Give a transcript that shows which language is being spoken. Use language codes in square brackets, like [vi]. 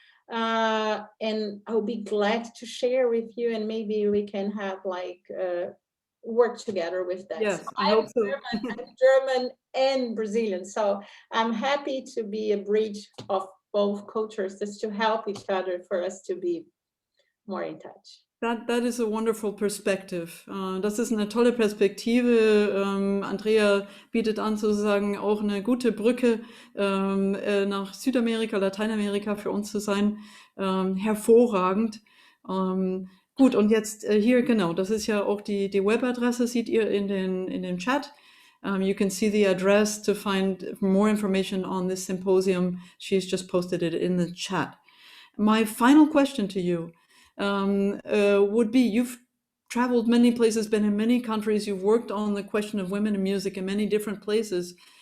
[en] And I'll be glad to share with you, and maybe we can have like work together with that. Yes, So I hope so. I'm German and Brazilian, so I'm happy to be a bridge of both cultures, just to help each other for us to be more in touch. That is a wonderful perspective. [de] Das ist eine tolle Perspektive. Andrea bietet an, sozusagen auch eine gute Brücke nach Südamerika, Lateinamerika für uns zu sein. Hervorragend. Gut, und jetzt hier, genau, das ist ja auch die Webadresse, seht ihr in den Chat. [en] You can see the address to find more information on this symposium. She's just posted it in the chat. My final question to you would be, you've traveled many places, been in many countries, you've worked on the question of women in music in many different places.